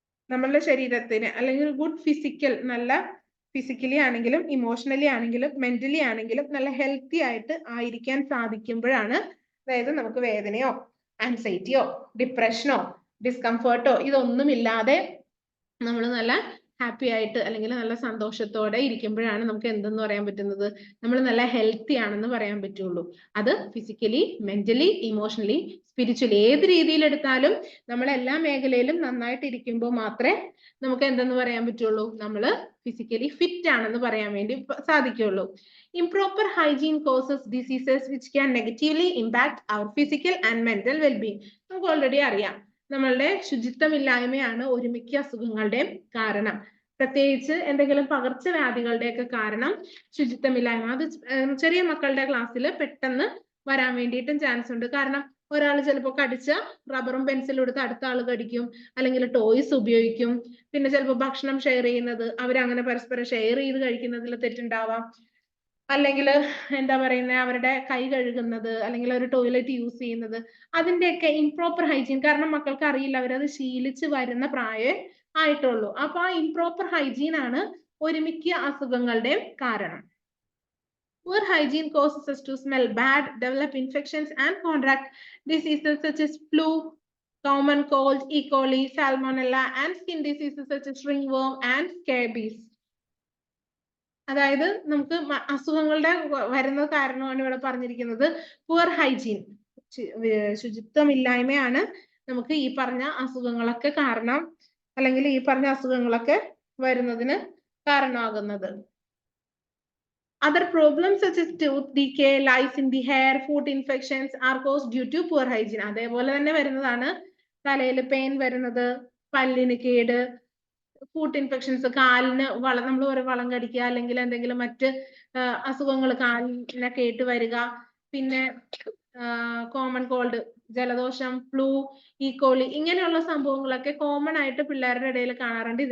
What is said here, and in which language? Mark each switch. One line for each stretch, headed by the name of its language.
Malayalam: നമ്മളുടെ ശരീരത്തിന് അല്ലെങ്കിൽ ഗുഡ് ഫിസിക്കൽ, നല്ല ഫിസിക്കലി ആണെങ്കിലും ഇമോഷണലി ആണെങ്കിലും മെന്റലി ആണെങ്കിലും നല്ല ഹെൽത്തി ആയിട്ട് ആയിരിക്കാൻ സാധിക്കുമ്പോഴാണ്, അതായത് നമുക്ക് വേദനയോ ആൻസൈറ്റിയോ ഡിപ്രഷനോ ഡിസ്കംഫർട്ടോ ഇതൊന്നുമില്ലാതെ നമ്മൾ നല്ല ഹാപ്പി ആയിട്ട് അല്ലെങ്കിൽ നല്ല സന്തോഷത്തോടെ ഇരിക്കുമ്പോഴാണ് നമുക്ക് എന്തെന്ന് പറയാൻ പറ്റുന്നത്, നമ്മൾ നല്ല ഹെൽത്തി ആണെന്ന് പറയാൻ പറ്റുള്ളൂ. അത് ഫിസിക്കലി, മെന്റലി, ഇമോഷണലി, സ്പിരിച്വലി ഏത് രീതിയിൽ എടുത്താലും നമ്മൾ എല്ലാ മേഖലയിലും നന്നായിട്ട് ഇരിക്കുമ്പോൾ മാത്രമേ നമുക്ക് എന്തെന്ന് പറയാൻ പറ്റുള്ളൂ, നമ്മൾ ഫിസിക്കലി ഫിറ്റ് ആണെന്ന് പറയാൻ വേണ്ടി സാധിക്കുള്ളൂ.
English: Improper hygiene causes diseases which can negatively impact our physical and mental well-being.
Malayalam: നമുക്ക് ഓൾറെഡി അറിയാം, നമ്മളുടെ ശുചിത്വമില്ലായ്മയാണ് ഒരുമിക്ക അസുഖങ്ങളുടെയും കാരണം. പ്രത്യേകിച്ച് എന്തെങ്കിലും പകർച്ചവ്യാധികളുടെയൊക്കെ കാരണം ശുചിത്വമില്ലായ്മ. അത് ചെറിയ മക്കളുടെ ക്ലാസ്സിൽ പെട്ടെന്ന് വരാൻ വേണ്ടിയിട്ടും ചാൻസ് ഉണ്ട്. കാരണം ഒരാൾ ചിലപ്പോൾ കടിച്ച റബ്ബറും പെൻസിലും എടുത്ത് അടുത്ത ആൾ കടിക്കും, അല്ലെങ്കിൽ ടോയ്സ് ഉപയോഗിക്കും, പിന്നെ ചിലപ്പോൾ ഭക്ഷണം ഷെയർ ചെയ്യുന്നത് അവരങ്ങനെ പരസ്പരം ഷെയർ ചെയ്ത് കഴിക്കുന്നതിൽ തെറ്റുണ്ടാവാം, അല്ലെങ്കിൽ എന്താ പറയുന്നത് അവരുടെ കൈ കഴുകുന്നത് അല്ലെങ്കിൽ ഒരു ടോയ്ലറ്റ് യൂസ് ചെയ്യുന്നത്, അതിന്റെയൊക്കെ ഇംപ്രോപ്പർ ഹൈജീൻ. കാരണം മക്കൾക്ക് അറിയില്ല, അവരത് ശീലിച്ച് വരുന്ന പ്രായമേ ആയിട്ടുള്ളൂ. അപ്പൊ ആ ഇംപ്രോപ്പർ ഹൈജീൻ ആണ് ഒരുമിക്ക അസുഖങ്ങളുടെയും കാരണം.
English: Poor hygiene causes us to smell bad, develop infections and contract diseases such as flu, common cold, E. coli, salmonella and skin diseases such as ringworm and scabies.
Malayalam: അതായത് നമുക്ക് അസുഖങ്ങളുടെ വരുന്ന കാരണമാണ് ഇവിടെ പറഞ്ഞിരിക്കുന്നത്. പുവർ ഹൈജീൻ, ശുചിത്വമില്ലായ്മയാണ് നമുക്ക് ഈ പറഞ്ഞ അസുഖങ്ങളൊക്കെ കാരണം, അല്ലെങ്കിൽ ഈ പറഞ്ഞ അസുഖങ്ങളൊക്കെ വരുന്നതിന് കാരണമാകുന്നത്.
English: Other problems such as tooth decay, lice in the hair, foot infections are caused due to poor hygiene.
Malayalam: അതേപോലെ തന്നെ വരുന്നതാണ് തലയിൽ പെയിൻ വരുന്നത്, പല്ലിന് കേട്, ഫുട്ട് ഇൻഫെക്ഷൻസ്, കാലിന് നമ്മൾ ഒരു വളം കടിക്കുക അല്ലെങ്കിൽ എന്തെങ്കിലും മറ്റ് അസുഖങ്ങൾ കാലിനെ കേട്ട് വരിക, പിന്നെ കോമൺ കോൾഡ്, ജലദോഷം, ഫ്ലൂ, ഈക്കോളി ഇങ്ങനെയുള്ള സംഭവങ്ങളൊക്കെ കോമൺ ആയിട്ട് പിള്ളേരുടെ ഇടയിൽ കാണാറുണ്ട്.